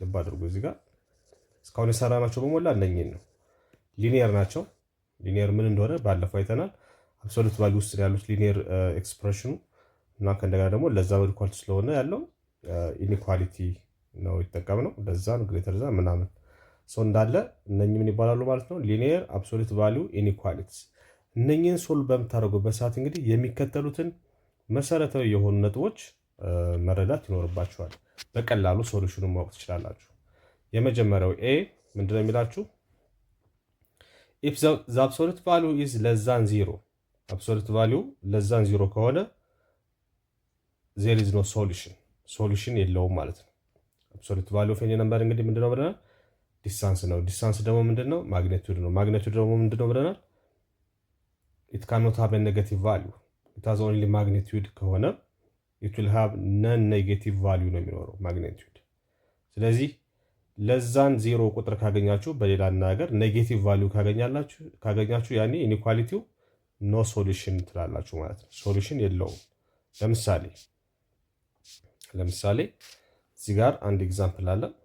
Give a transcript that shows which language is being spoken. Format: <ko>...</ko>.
<am>ልብ አድርጉ እዚህ ጋር እስካሁን የሰራናቸው በሞላ እነኚህን ነው። ሊኒየር ናቸው። ሊኒየር ምን እንደሆነ ባለፈው አይተናል። አብሶሉት ቫልዩ ውስጥ ያሉት ሊኒየር ኤክስፕሬሽኑ እና ከእንደገና ደግሞ ለዛ ኢኳሊቲ ስለሆነ ያለው ኢኒኳሊቲ ነው የተጠቀምነው። ለዛ ነው ግሬተር ዛን ምናምን ሰው እንዳለ እነኚህ ምን ይባላሉ ማለት ነው? ሊኒየር አብሶሉት ቫልዩ ኢኒኳሊቲስ። እነኚህን ሶልቭ በምታደርጉበት ሰዓት እንግዲህ የሚከተሉትን መሰረታዊ የሆኑ ነጥቦች መረዳት ይኖርባችኋል። በቀላሉ ሶሉሽኑን ማወቅ ትችላላችሁ። የመጀመሪያው ኤ ምንድነው የሚላችሁ?</am> <en>if the absolute value is less than 0 absolute value less than 0 ከሆነ there is no solution</en> <am>የለውም ማለት ነው።</am> <en>absolute value of any number</en> <am>እንግዲህ ምንድነው ብለናል? ዲስታንስ ነው። ዲስታንስ ደግሞ ምንድነው? ማግኒቲዩድ ነው። ማግኒቲዩድ ደግሞ ምንድነው ብለናል?</am> <en>it cannot have a negative value it has only magnitude</en> <am>ከሆነ</am> <en>it will have non negative value</en> <am>ነው የሚኖረው ማግኒቲዩድ። ስለዚህ ለዛን 0 ቁጥር ካገኛችሁ በሌላ ነገር ኔጌቲቭ ቫልዩ ካገኛችሁ ያኔ ኢኒኳሊቲው ኖ ሶሉሽን ትላላችሁ ማለት ነው። ሶሉሽን የለውም። ለምሳሌ እዚህ ጋር አንድ ኤግዛምፕል አለ።</am>